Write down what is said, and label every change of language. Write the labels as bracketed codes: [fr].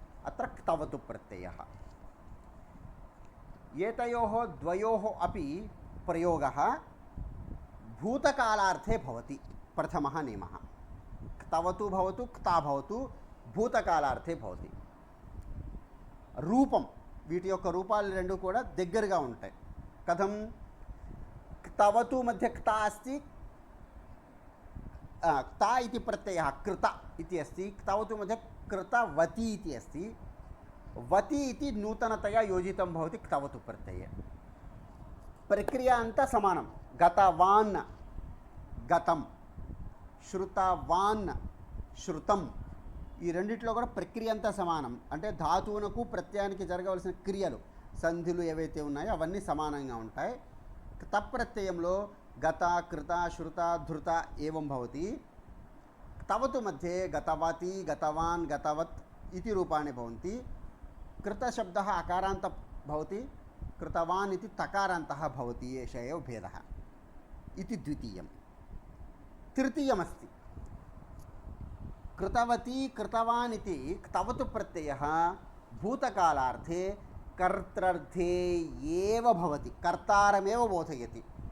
[sa] अत्र क्तवतु प्रत्ययः। एतयोः द्वयोः अपि प्रयोगः भूतकालार्थे भवति। प्रथमः नियमः, क्तवतु भवतु क्ता भवतु భూతకాలార్థే భవతి. [te] రూపం, వీటి యొక్క రూపాలు రెండు కూడా దగ్గరగా ఉంటాయి. [sa] కథం? క్తవతు మధ్య క్తా అస్తి, క్తా इति प्रत्ययः कृत इति अस्ति. क्तवतु मध्ये कृतवती इति अस्ति. वती इति नूतनतया योजितं भवति क्तवतु प्रत्यये. प्रक्रिया अंत समानं. गतवान् गतं, श्रुतवान् श्रुतं. [te] ఈ రెండిట్లో కూడా ప్రక్రియ అంతా సమానం. అంటే ధాతువునకు ప్రత్యయానికి జరగవలసిన క్రియలు, సంధులు ఏవైతే ఉన్నాయో అవన్నీ సమానంగా ఉంటాయి. తప్రత్యయంలో గత, కృత, శ్రుత, ధృత [sa] ఏవం భవతి. తవతు मध्ये గతవతి, గతవాన్, గతవత్ इति रूपाणि भवन्ति. कृतशब्दः अकारान्तः भवति, कृतवान् इति तकारान्तः भवति. एष एव भेदः इति द्वितीयं. तृतीयमस्ति कृतवती कृतवान् इति क्तवतु प्रत्ययः भूतकालार्थे कर्तृर्थे एव भवति, कर्तारमेव बोधयति.